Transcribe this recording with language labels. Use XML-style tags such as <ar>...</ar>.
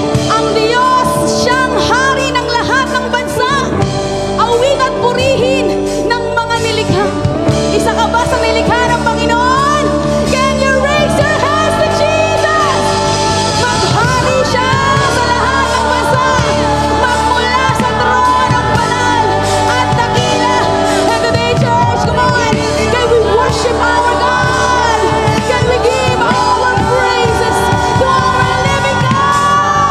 <tl>Ang Diyos, siyang hari ng lahat ng bansa. Awit at purihin ng mga nilikha. Isa ka ba sa nilikha ng Panginoon?</tl> <en>Can you raise your hands to Jesus?</en> <tl>Maghari siya sa lahat ng bansa. Magmula sa tronong banal at dakila.</tl> <en>And today, church, come on. Can we worship our God? Can we give our praises to our living God?</en>